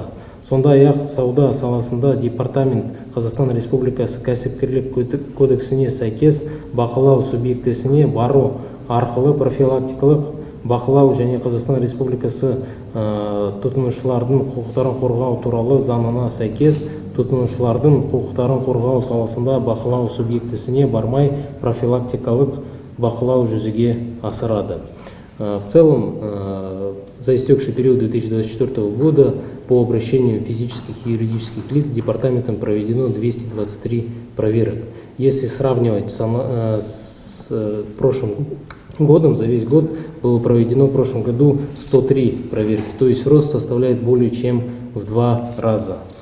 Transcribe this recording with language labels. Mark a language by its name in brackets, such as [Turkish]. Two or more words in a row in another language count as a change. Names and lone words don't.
[Kazakh] Сондай-ақ сауда саласында департамент Қазақстан Республикасы кәсіпкерлік кодексіне сәйкес бақылау субъектісіне бару арқылы профилактикалық бақылау және Қазақстан Республикасы тұтынушылардың құқықтарын қорғау туралы заңына сәйкес тұтынушылардың құқықтарын қорғау саласында бақылау субъектісіне бармай профилактикалық бақылау жүзеге асырады. [Russian] В целом, за истекший период 2024 года по обращению физических и юридических лиц департаментом проведено 223 проверок. Если сравнивать с прошлым годом, за весь год было проведено в прошлом году 103 проверки, то есть рост составляет более чем в 2 раза.